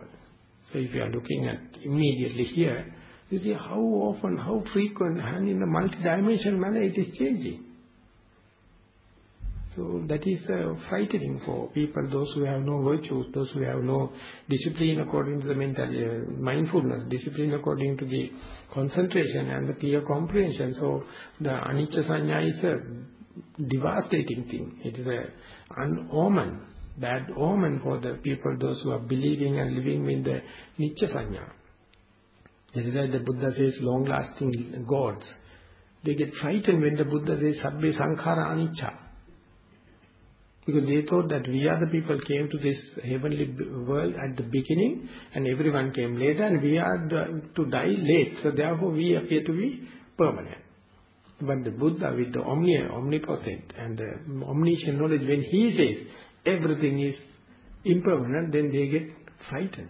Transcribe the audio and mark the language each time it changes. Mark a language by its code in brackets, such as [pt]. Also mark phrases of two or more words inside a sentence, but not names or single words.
[en] So if you are looking at immediately here, you see how often, how frequent, and in a multi-dimensional manner it is changing. So that is frightening for people, those who have no virtues, those who have no discipline according to the mental mindfulness, discipline according to the concentration and the clear comprehension. So the [pi] anicca sanya [en] is a devastating thing. It is an omen, bad omen for the people, those who are believing and living with the [pi] nicca sanya. [en] That is why the Buddha says long-lasting gods. They get frightened when the Buddha says [pi] sabbe sankhara anicca. [en] Because they thought that we are the people came to this heavenly world at the beginning and everyone came later and we are to die late. So therefore we appear to be permanent. But the Buddha with the omnipotent and the omniscient knowledge, when he says everything is impermanent, then they get frightened.